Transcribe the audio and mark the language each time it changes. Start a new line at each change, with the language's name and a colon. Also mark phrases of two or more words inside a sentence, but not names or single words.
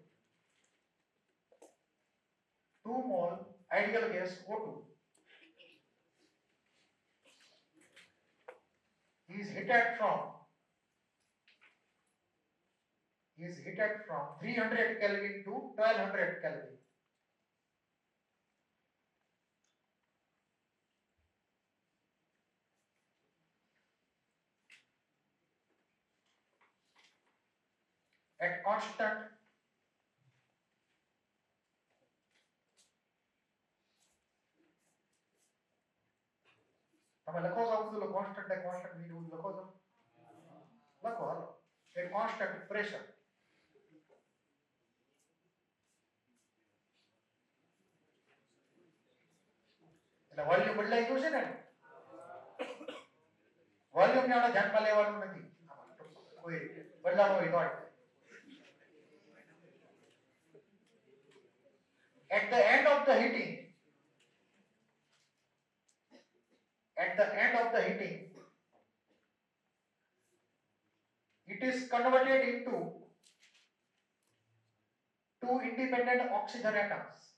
English: 2 mole ideal gas O2 is heated from 300 Kelvin to 1200 Kelvin. At constant
Gujarati: તમે લખો છો બધું
English: constant heat
Gujarati: લખો છો? લખો હાલો.
English: at constant pressure
Gujarati: એટલે વોલ્યુમ બદલાઈ ગયું છે ને. વોલ્યુમ ને આપણે ધ્યાનમાં લેવાનું નથી કોઈ રીતે. બદલાવ હોય તો
English: at the end of the heating it is converted into two independent oxygen atoms.